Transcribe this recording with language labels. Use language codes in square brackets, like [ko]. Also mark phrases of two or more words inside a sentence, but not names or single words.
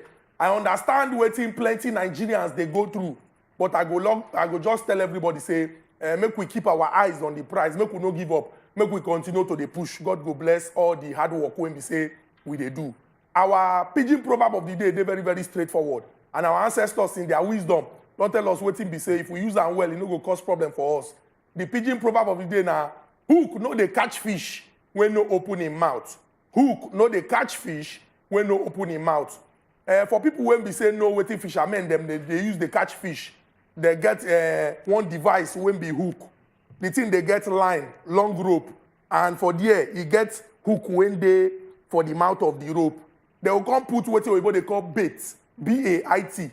[pcm] I understand waiting plenty Nigerians they go through, but I go just tell everybody say, make we keep our eyes on the prize, make we no give up, make we continue to the push. God go bless all the hard work when we say we they do. Our pidgin proverb of the day, they're very, very straightforward. And our ancestors in their wisdom, don't tell us wetin be say if we use am well, it no go cause problem for us. The pidgin proverb of the day na hook no dey catch fish when no open him mouth. Hook no dey catch fish when no open him mouth. For people when be say no wetin fishermen them they use the catch fish. They get one device when be hook. The thing they get line, long rope, and for there you get hook when they for the mouth of the rope. They will come put what they call bait, B-A-I-T.